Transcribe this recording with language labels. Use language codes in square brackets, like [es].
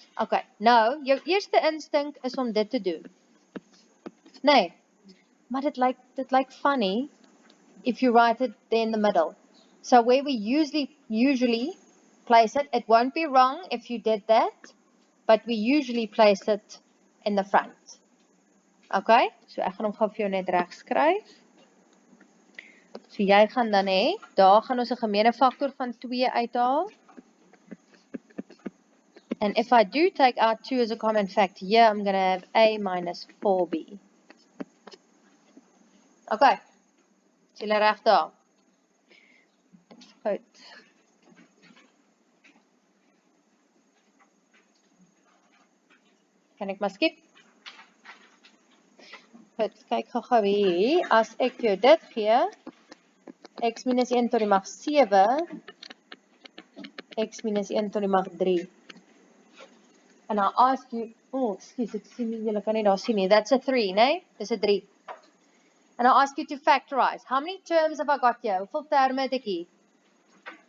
[af] Okay, nou, jou eerste instink is om dit te doen. Nee, maar dit lyk [en] funny if you write it there in the middle. So where we usually place it, it won't be wrong if you did that, but we usually place it in the front. [af] Okay, so ek gaan hom gou vir jou net reg skryf. So jy gaan dan hê, daar gaan ons 'n gemeene faktor van 2 uithaal. [en] And if I do take out 2 as a common factor here, I'm going to have a minus 4b. [af] Okay, is julle reg daar? Goed. Kan ek maar skip? Goed, kyk gou hier. As ek jou dit gee, x minus 1 tot die mag 7, x minus 1 tot die mag 3. [en] And I ask you, excuse, [af] ek sien nie, julle kan nie daar sien nie. [en] That's a 3, [af] nee? Dis a 3. [en] And I ask you to factorize. How many terms have I got here? [af] Hoeveel terme het ek hier?